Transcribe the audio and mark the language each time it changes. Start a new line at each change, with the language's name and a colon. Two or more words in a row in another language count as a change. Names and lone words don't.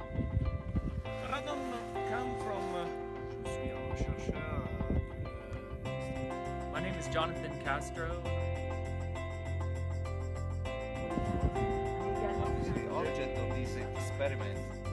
English: Radon come from...
French: Je suis un chercheur.
English: My name is Jonathan Castro. The object of this experiment